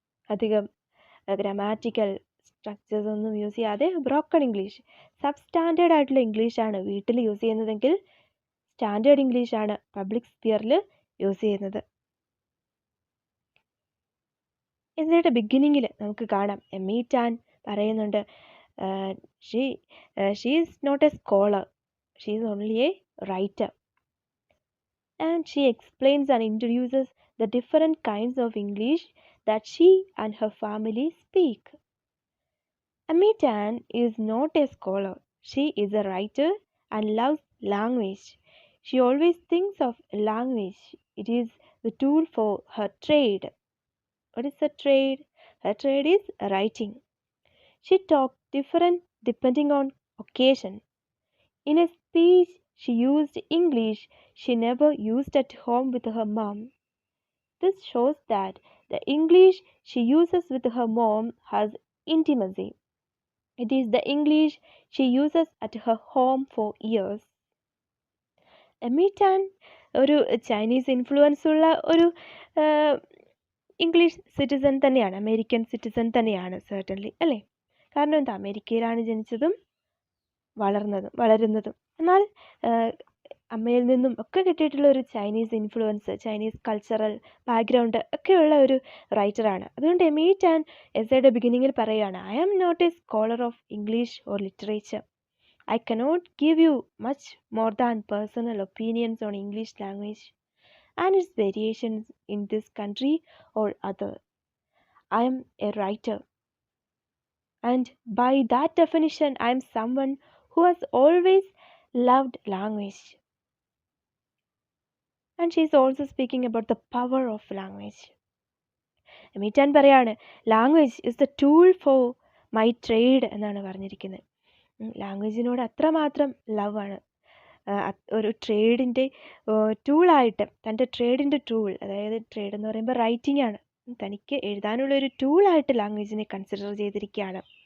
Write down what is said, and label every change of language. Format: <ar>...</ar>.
<ml>അധികം grammatical structures ഒന്നും use ചെയ്യാതെ ബ്രോക്കൺ ഇംഗ്ലീഷ്, സബ്സ്റ്റാൻഡേർഡ് ആയിട്ടുള്ള ഇംഗ്ലീഷാണ് വീട്ടിൽ യൂസ് ചെയ്യുന്നതെങ്കിൽ സ്റ്റാൻഡേർഡ് ഇംഗ്ലീഷാണ് പബ്ലിക് സ്പിയറിൽ യൂസ് ചെയ്യുന്നത്. ഇതിൻ്റെ ബിഗിനിങ്ങിൽ നമുക്ക് കാണാം എമീറ്റാൻ പറയുന്നുണ്ട്,</ml> <en>She is not a scholar, she is only a writer. And she explains and introduces the different kinds of English that she and her family speak. Amitan is not a scholar. She is a writer and loves language. She always thinks of language. It is the tool for her trade. What is her trade? Her trade is writing. She talks different depending on occasion. In a speech, she used English she never used at home with her mom. This shows that the English she uses with her mom has intimacy. It is the English she uses at her home for years.</en> <ml>എമീറ്റാൻ ഒരു Chinese influence ഉള്ള ഒരു English citizen തന്നെയാണ്, American citizen തന്നെയാണ് certainly അല്ലേ? കാരണം എന്താ, അമേരിക്കയിലാണ് ജനിച്ചതും വളരുന്നതും. എന്നാൽ അമ്മയിൽ നിന്നും ഒക്കെ കിട്ടിയിട്ടുള്ള ഒരു Chinese influence, Chinese cultural background ഒക്കെയുള്ള ഒരു റൈറ്ററാണ്. അതുകൊണ്ട് എമീറ്റാൻ എസ്സേയുടെ ബിഗിനിങ്ങിൽ പറയുകയാണ്,</ml> <en>I am not a scholar of English or literature. I cannot give you much more than personal opinions on English language and its variations in this country or other. I am a writer and by that definition I am someone who has always loved language. And she is also speaking about the power of language.</en> <ml>എമീറ്റാൻ പറയാണ്,</ml> <en>language is the tool for my trade</en> <ml>എന്നാണ് പറഞ്ഞിരിക്കുന്നത്. ലാംഗ്വേജിനോട് അത്രമാത്രം love ആണ്. ഒരു ട്രേഡിൻ്റെ ടൂളായിട്ട്, തൻ്റെ ട്രേഡിൻ്റെ tool, അതായത് trade എന്ന് പറയുമ്പോൾ റൈറ്റിംഗ് ആണ്, തനിക്ക് എഴുതാനുള്ള ഒരു ടൂളായിട്ട് ലാംഗ്വേജിനെ കൺസിഡർ ചെയ്തിരിക്കുകയാണ്.</ml>